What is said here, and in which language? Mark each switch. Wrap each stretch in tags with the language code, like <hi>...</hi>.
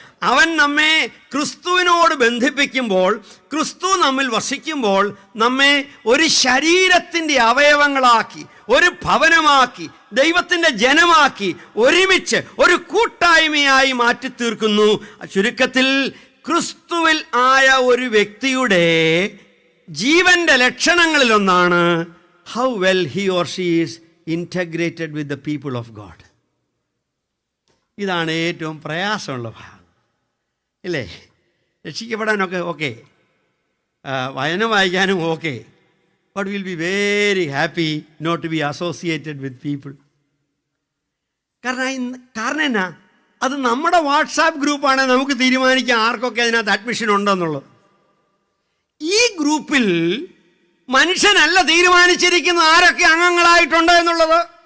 <ml>അവൻ നമ്മെ ക്രിസ്തുവിനോട് ബന്ധിപ്പിക്കുമ്പോൾ, ക്രിസ്തു നമ്മിൽ വസിക്കുമ്പോൾ, നമ്മെ ഒരു ശരീരത്തിൻ്റെ അവയവങ്ങളാക്കി, ഒരു ഭവനമാക്കി, ദൈവത്തിൻ്റെ ജനമാക്കി, ഒരുമിച്ച് ഒരു കൂട്ടായ്മയായി മാറ്റിത്തീർക്കുന്നു. ചുരുക്കത്തിൽ ക്രിസ്തുവിൽ ആയ ഒരു വ്യക്തിയുടെ ജീവൻ്റെ ലക്ഷണങ്ങളിലൊന്നാണ്</ml> <en>how well he or she is integrated with the people of God.</en> <ml>ഇതാണ് ഏറ്റവും പ്രയാസമുള്ള ഭാഗം, ഇല്ലേ? രക്ഷിക്കപ്പെടാനൊക്കെ ഓക്കെ, വചനം വായിക്കാനും okay,</ml> <en>but we'll be very happy not to be associated with people.</en> <ml>കാരണം എന്നാ, അത് നമ്മുടെ വാട്സാപ്പ് ഗ്രൂപ്പാണ്, നമുക്ക് തീരുമാനിക്കാം ആർക്കൊക്കെ അതിനകത്ത് അഡ്മിഷൻ ഉണ്ടെന്നുള്ളത്. ഈ ഗ്രൂപ്പിൽ മനുഷ്യനല്ല തീരുമാനിച്ചിരിക്കുന്ന ആരൊക്കെ അംഗങ്ങളായിട്ടുണ്ട് എന്നുള്ളത്.</ml>